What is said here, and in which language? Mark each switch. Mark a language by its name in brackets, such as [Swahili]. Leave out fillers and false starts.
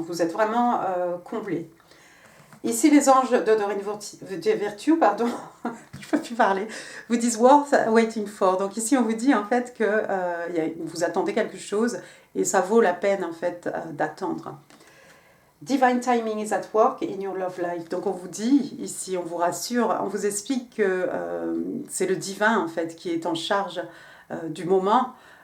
[French] Vous êtes vraiment comblé. Ici, les anges de Doreen Virtue, pardon, je ne peux plus parler, vous disent [English] worth waiting for. [French] Donc ici, on vous dit en fait que vous attendez quelque chose et ça vaut la peine en fait d'attendre. [English] Divine timing is at work in your love life. [French] Donc on vous dit ici, on vous rassure, on vous explique que c'est le divin en fait qui est en charge du moment.